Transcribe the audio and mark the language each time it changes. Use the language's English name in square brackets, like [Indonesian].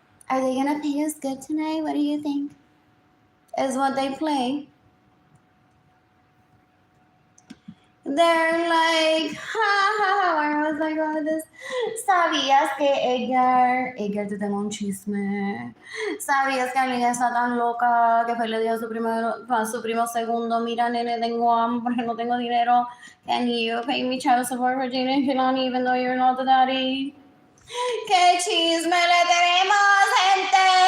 [English] Are they gonna pay us good tonight? What do you think? Is what they play. They're like, where was I going with this? [Spanish] ¿Sabías que Edgar, te tengo un chisme. ¿Sabías que Arlene está tan loca que fue le dijo a su primo segundo, mira nene, tengo hambre, no tengo dinero. [English] Can you pay me child support for Jayden and Keilany even though you're not the daddy? [Spanish] ¡Qué chisme le tenemos, gente!